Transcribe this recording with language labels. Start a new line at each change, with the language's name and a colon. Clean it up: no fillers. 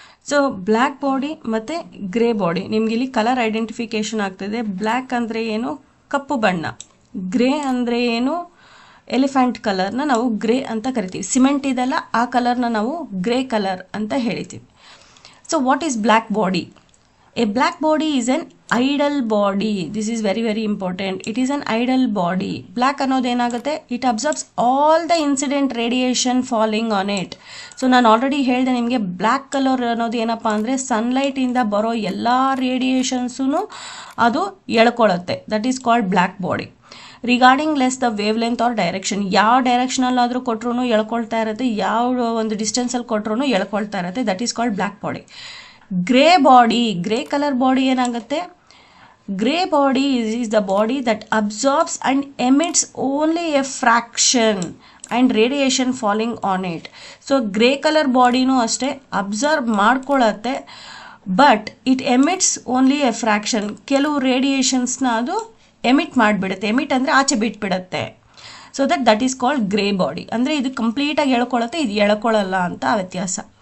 Kannada: So black body ಮತ್ತು grey body, ನಿಮ್ಗೆ ಇಲ್ಲಿ ಕಲರ್ ಐಡೆಂಟಿಫಿಕೇಶನ್ ಆಗ್ತಿದೆ. ಬ್ಲ್ಯಾಕ್ ಅಂದರೆ ಏನು, ಕಪ್ಪು ಬಣ್ಣ. ಗ್ರೇ ಅಂದರೆ ಏನು, ಎಲಿಫೆಂಟ್ ಕಲರ್ನ ನಾವು ಗ್ರೇ ಅಂತ ಕರಿತೀವಿ. ಸಿಮೆಂಟ್ ಇದೆಲ್ಲ ಆ ಕಲರ್ನ ನಾವು ಗ್ರೇ ಕಲರ್ ಅಂತ ಹೇಳ್ತೀವಿ.
English: So what is black body? A black body is an idle body. This is very very important. It is an idle body. Black
Kannada: ಅನ್ನೋದು ಏನಾಗುತ್ತೆ,
English: it absorbs all the incident radiation falling on it.
Kannada: So ನಾನು already ಹೇಳಿದೆ ನಿಮಗೆ, black colour ಅನ್ನೋದು ಏನಪ್ಪ ಅಂದರೆ ಸನ್ಲೈಟಿಂದ ಬರೋ ಎಲ್ಲ ರೇಡಿಯೇಷನ್ಸೂ ಅದು ಎಳ್ಕೊಳ್ಳುತ್ತೆ.
English: That is called black body. Regardless the wavelength or direction,
Kannada: ಯಾವ ಡೈರೆಕ್ಷನಲ್ಲಾದರೂ ಕೊಟ್ಟರು ಎಳ್ಕೊಳ್ತಾ ಇರುತ್ತೆ, ಯಾವ ಒಂದು ಡಿಸ್ಟೆನ್ಸಲ್ಲಿ ಕೊಟ್ಟರು ಎಳ್ಕೊಳ್ತಾ ಇರುತ್ತೆ.
English: That is called black body. Grey body,
Kannada: grey colour body ಏನಾಗುತ್ತೆ,
English: Grey body is the body that absorbs and emits only a fraction and radiation falling on it.
Kannada: So grey colour ಬಾಡಿನೂ ಅಷ್ಟೇ observe ಮಾಡ್ಕೊಳ್ಳತ್ತೆ,
English: But it emits only a fraction.
Kannada: ಕೆಲವು ರೇಡಿಯೇಷನ್ಸ್ನ ಅದು emit ಮಾಡಿಬಿಡುತ್ತೆ. Emit ಅಂದರೆ ಆಚೆ ಬಿಟ್ಬಿಡುತ್ತೆ.
English: So that is called grey body.
Kannada: ಅಂದರೆ ಇದು ಕಂಪ್ಲೀಟಾಗಿ ಎಳ್ಕೊಳ್ಳುತ್ತೆ, ಇದು ಎಳ್ಕೊಳ್ಳಲ್ಲ ಅಂತ ವ್ಯತ್ಯಾಸ.